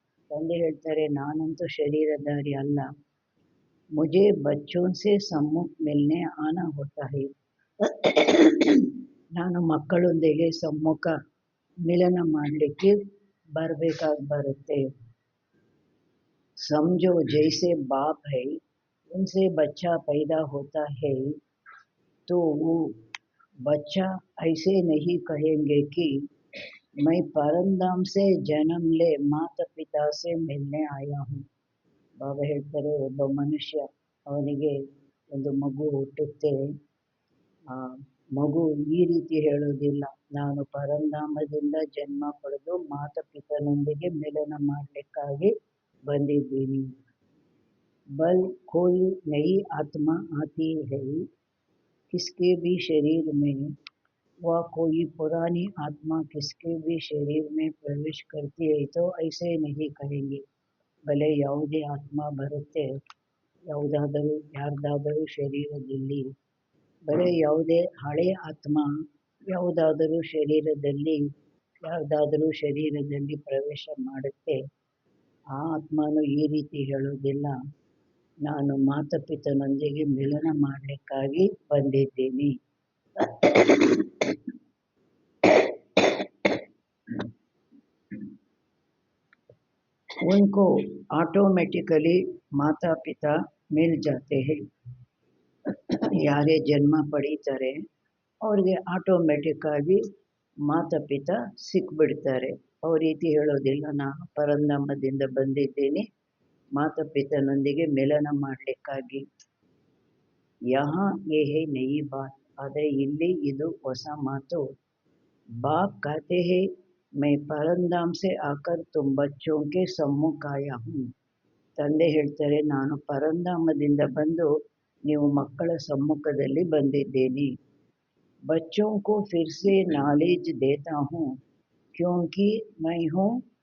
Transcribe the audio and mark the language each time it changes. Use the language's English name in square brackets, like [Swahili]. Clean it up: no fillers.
[Kannada] ತಂದೆ ಹೇಳ್ತಾರೆ, ನಾನಂತೂ ಶರೀರಧಾರಿ ಅಲ್ಲ. [Hindi] ಮುಜೆ ಬಚ್ಚೋಂ ಸೆ ಸಮ್ಮುಖ ಮಿಲ್ನೆ ಆನಾ ಹೋತಾ ಹೈ. [Kannada] ನಾನು ಮಕ್ಕಳೊಂದಿಗೆ ಸಮ್ಮುಖ ಮಿಲನ ಮಾಡಲಿಕ್ಕೆ ಬರುತ್ತೆ. [Hindi] समझो जैसे बाप है उनसे बच्चा पैदा होता है तो वो बच्चा ऐसे नहीं कहेंगे कि मैं परमधाम से जन्म ले माता पिता से मिलने आया हूँ. [Kannada] ಬಾಬಾ ಹೇಳ್ತಾರೆ, ಒಬ್ಬ ಮನುಷ್ಯ ಅವನಿಗೆ ಒಂದು ಮಗು ಹುಟ್ಟುತ್ತೆ, ಆ ಮಗು ಈ ರೀತಿ ಹೇಳೋದಿಲ್ಲ, ನಾನು ಪರಂಧಾಮದಿಂದ ಜನ್ಮ ಪಡೆದು ಮಾತಾಪಿತನೊಂದಿಗೆ ಮಿಲನ ಮಾಡಲಿಕ್ಕಾಗಿ ಬಂದಿದ್ದೀನಿ. [Hindi] बल कोई नई आत्मा आती है किसके भी शरीर में, वह कोई पुरानी आत्मा किसके भी शरीर में प्रवेश करती है तो ऐसे नहीं कहेंगे. भले [Kannada] ಯಾವುದೇ ಆತ್ಮ ಬರುತ್ತೆ ಯಾರ್ದಾದರೂ ಶರೀರದಲ್ಲಿ, ಬಲೆ ಯಾವುದೇ ಹಳೆಯ ಆತ್ಮ ಯಾವುದಾದರೂ ಶರೀರದಲ್ಲಿ ಪ್ರವೇಶ ಮಾಡುತ್ತೆ, ಆ ಆತ್ಮನು ಈ ರೀತಿ ಹೇಳೋದಿಲ್ಲ, ನಾನು ಮಾತಾಪಿತನೊಂದಿಗೆ ಮಿಲನ ಮಾಡಲಿಕ್ಕಾಗಿ ಬಂದಿದ್ದೀನಿ. [Hindi] उनको ऑटोमेटिकली माता पिता मिल जाते हैं. [Kannada] ಯಾರೇ ಜನ್ಮ ಪಡೀತಾರೆ ಅವ್ರಿಗೆ ಆಟೋಮೆಟಿಕ್ ಆಗಿ ಮಾತಾಪಿತ ಸಿಕ್ಬಿಡ್ತಾರೆ. ಅವ್ರ ರೀತಿ ಹೇಳೋದಿಲ್ಲ, ನಾನು ಪರಂಧಾಮದಿಂದ ಬಂದಿದ್ದೀನಿ ಮಾತಾಪಿತನೊಂದಿಗೆ ಮಿಲನ ಮಾಡಲಿಕ್ಕಾಗಿ. [Hindi] ಯಹಾ ಯೇ ಹೈ ನಯಿ ಬಾತ್. [Kannada] ಆದರೆ ಇಲ್ಲಿ ಇದು ಹೊಸ ಮಾತು. [Hindi] ಬಾಪ್ कहते हैं मैं परमधाम से आकर तुम बच्चों के सम्मुख आया हूँ. [Kannada] ತಂದೆ ಹೇಳ್ತಾರೆ, ನಾನು ಪರಂಧಾಮದಿಂದ ಬಂದು ನೀವು ಮಕ್ಕಳ ಸಮ್ಮುಖದಲ್ಲಿ ಬಂದಿದ್ದೀನಿ. [Hindi] बच्चों को फिर से नॉलेज देता हूँ क्योंकि मैं हूँ.